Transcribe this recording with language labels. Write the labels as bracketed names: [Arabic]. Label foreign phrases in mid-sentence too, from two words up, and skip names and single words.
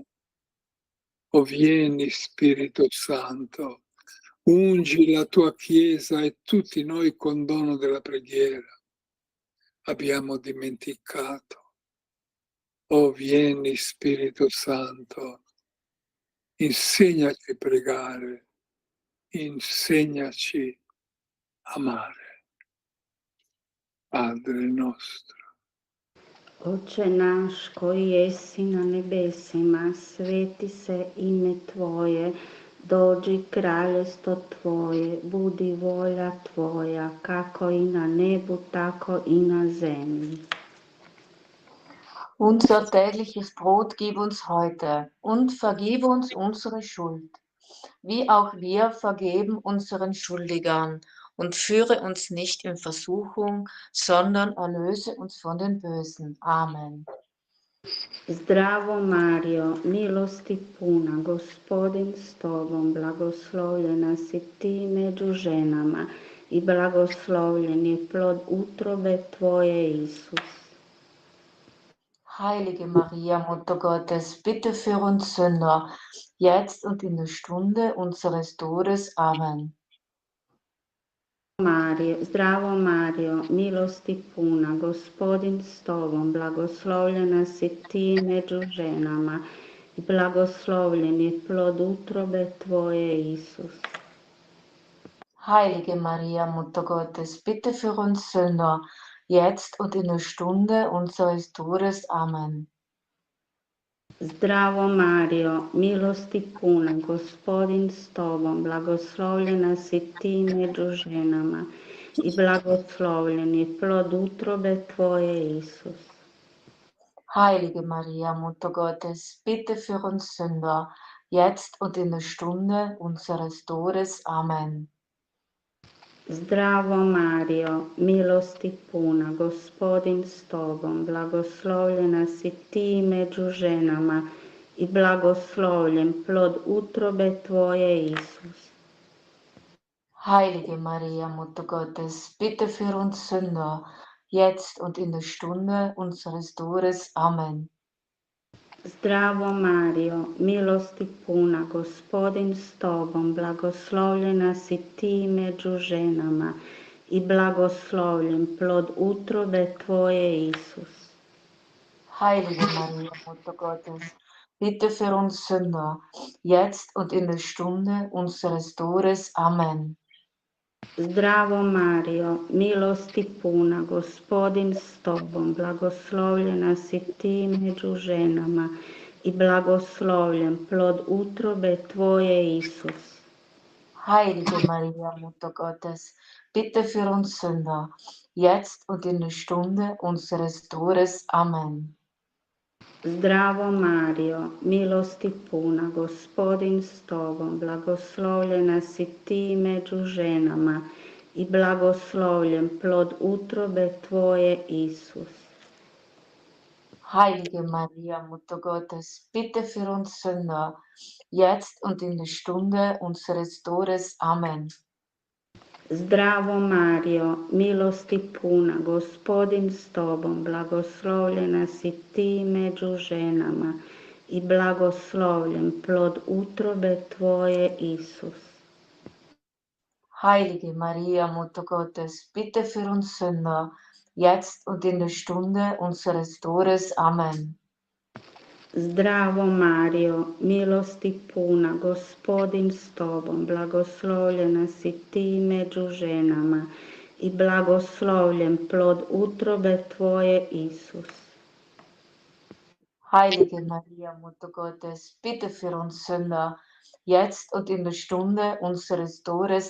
[Italian] O vieni, Spirito Santo, ungi la tua Chiesa e tutti noi con dono della preghiera abbiamo dimenticato. O vieni, Spirito Santo, insegnaci a pregare, insegnaci a amare. Padre nostro. [Croatian] Oče naš koji jesi na nebesima, sveti se ime Tvoje, dođi kraljestvo Tvoje, budi volja Tvoja, kako i na nebu, tako i na zemlji. [German] Unser tägliches Brot gib uns heute und vergib uns unsere Schuld, wie auch wir vergeben unseren Schuldigern. Und führe uns nicht in Versuchung, sondern erlöse uns von den Bösen. Amen. [Croatian] Zdravo Mario, milosti puna, Gospodin s tobom, blagoslovljena si ti među ženama i blagoslovljen je plod utrobe tvoje, Isus. [German] Heilige Maria, Mutter Gottes, bitte für uns Sünder, jetzt und in der Stunde unseres Todes. Amen. [Croatian] Zdravo Mario, milosti puna, Gospodin s tobom, blagoslovljena si ti među ženama i blagoslovljen je plod utrobe tvoje, Isus. [German] Heilige Maria, Mutter Gottes, bitte für uns Sünder, jetzt und in der Stunde unseres Todes. Amen. [Croatian] Zdravo Mario, milosti puna, Gospodin s tobom, blagoslovljena si ti među ženama i blagoslovljen je plod utrobe tvoje, Isus. [German] Heilige Maria, Mutter Gottes, bitte für uns Sünder, jetzt und in der Stunde unseres Todes. Amen. [Croatian] Zdravo Mario, milosti puna, Gospodin s tobom, blagoslovljena si ti među ženama i blagoslovljen plod utrobe tvoje, Isus. [German] Heilige Maria, Mutter Gottes, bitte für uns Sünder, jetzt und in der Stunde unseres Todes. Amen. [Croatian] Zdravo Mario, milosti puna, Gospodin s tobom, blagoslovljena si ti među ženama i blagoslovljen plod utrobe tvoje, Isus. [German] Heilige Maria, Mutter Gottes, bitte für uns Sünder, jetzt und in der Stunde unseres Todes. Amen. [Croatian] Zdravo Mario, milosti puna, Gospodin s tobom, blagoslovljena si ti među ženama i blagoslovljen plod utrobe tvoje, Isus. [German] Heilige Maria, Mutter Gottes, bitte für uns Sünder, jetzt und in der Stunde unseres Todes. Amen. [Croatian] Zdravo Mario, milosti puna, Gospodin s tobom, blagoslovljena si ti među ženama i blagoslovljen plod utrobe tvoje, Isus. [German] Heilige Maria, Mutter Gottes, bitte für uns Sünder, jetzt und in der Stunde unseres Todes. Amen. [Croatian] Zdravo Mario, milosti puna, Gospodin s tobom, blagoslovljena si ti među ženama i blagoslovljen plod utrobe tvoje, Isus. [German] Heilige Maria, Mutter Gottes, bitte für uns Sünder, jetzt und in der Stunde unseres Todes. Amen. [Croatian] Zdravo Mario, milosti puna, Gospodin s tobom, blagoslovljena si ti među ženama i blagoslovljen plod utrobe tvoje, Isus. [German] Heilige Maria, Mutter Gottes, bitte für uns Sünder, jetzt und in der Stunde unseres Todes.